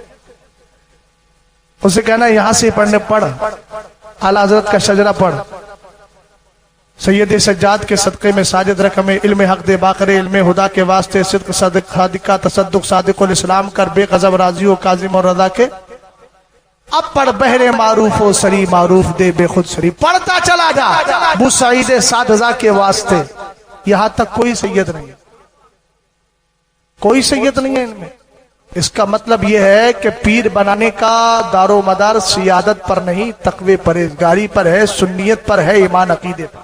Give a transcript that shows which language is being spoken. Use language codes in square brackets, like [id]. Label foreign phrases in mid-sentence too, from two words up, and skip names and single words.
[ur] اسے کہنا یہاں سے پڑھنے پڑھ، اعلیٰ حضرت کا شجرہ پڑھ. سید سجاد کے صدقے میں ساجد رکھ، ہمیں علم حق دے باقر علم خدا کے واسطے، صدق صادق صادقہ تصدق صادق الاسلام کر، بے غضب راضی و کاظم اور رضا کے. اب پڑھ بہر معروف و سری معروف دے بے خود سری. پڑھتا چلا جا ابو سعید سادزہ کے واسطے. یہاں تک کوئی سید نہیں ہے، کوئی سید نہیں ہے ان میں. اس کا مطلب یہ ہے کہ پیر بنانے کا دار و مدار سیادت پر نہیں، تقوی پرہیزگاری پر ہے، سنیت پر ہے، ایمان عقیدے پر.